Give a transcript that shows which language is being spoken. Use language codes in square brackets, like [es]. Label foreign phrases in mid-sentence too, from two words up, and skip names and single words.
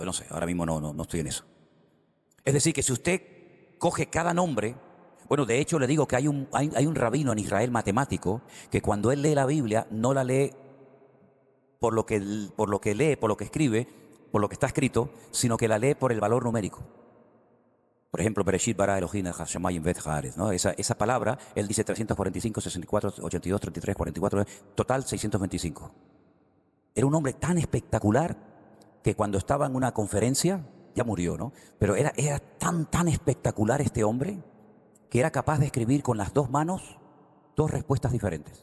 [es] No sé, ahora mismo no estoy en eso. Es decir, que si usted coge cada nombre, bueno, de hecho le digo que hay un rabino en Israel matemático que cuando él lee la Biblia no la lee por lo que lee, por lo que escribe, por lo que está escrito, sino que la lee por el valor numérico. Por ejemplo, [he] בראשית ברא אלוהים השמים ואת הארץ, [es] ¿no? Esa palabra, él dice 345, 64, 82, 33, 44, total 625. Era un hombre tan espectacular que cuando estaba en una conferencia, ya murió, ¿no? Pero era tan espectacular este hombre que era capaz de escribir con las dos manos dos respuestas diferentes.